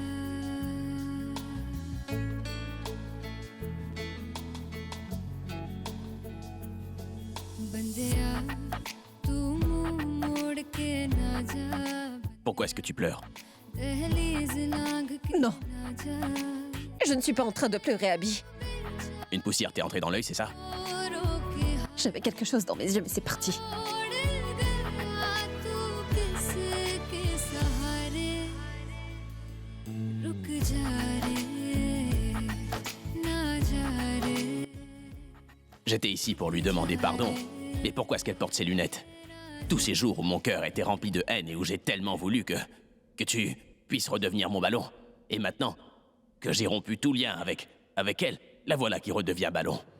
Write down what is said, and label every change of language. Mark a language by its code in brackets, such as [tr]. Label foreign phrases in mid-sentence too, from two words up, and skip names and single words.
[hi] बंदिया तू मुंह मोड़ के ना जा [fr] Pourquoi est-ce que tu pleures? [hi] दहलीज लांघ के [fr] Non. [hi] ना जा [fr] Je ne suis pas en train de pleurer, Abby. Une poussière t'est entrée dans l'œil, c'est ça? [hi] रो के [fr] J'avais quelque chose dans mes yeux, mais c'est parti. [hi] छोड़ गया तू किसके सहारे रुक जा रे ना जा रे [fr] J'étais ici pour lui demander pardon. Mais pourquoi est-ce qu'elle porte ses lunettes? Tous ces jours où mon cœur était rempli de haine et où j'ai tellement voulu que tu puisses redevenir mon ballon. Et maintenant que j'ai rompu tout lien avec elle, la voilà qui redevient ballon.